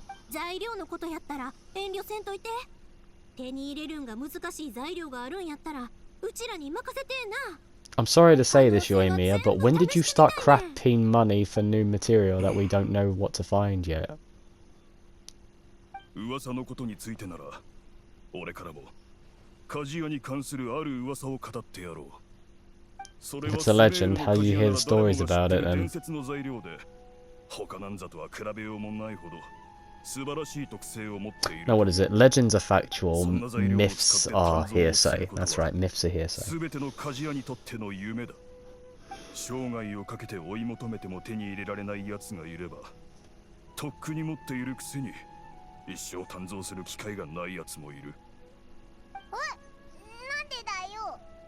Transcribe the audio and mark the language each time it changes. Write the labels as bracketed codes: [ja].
[ja] 材料のことやったら遠慮せんといて。手に入れるんが難しい材料があるんやったらうちらに任せてな。 [en] I'm sorry to say this, Yoimiya, but when did you start crafting money for new material that we don't know what to find yet? [ja] 噂のことについてなら、俺からも鍛冶屋に関するある噂を語ってやろう。それは [en] It's a legend. How do you hear the stories about it then? [ja] 伝説の材料で、他なんざとは比べようもないほど素晴らしい特性を持っている。 [en] No, what is it? Legends are factual, myths are hearsay. That's right, myths are hearsay. [ja] すべての鍛冶屋にとっての夢だ。生涯をかけて追い求めても手に入れられない奴がいれば、とっくに持っているくせに一生誕生する機会がない奴もいる。おい、なんでだよ。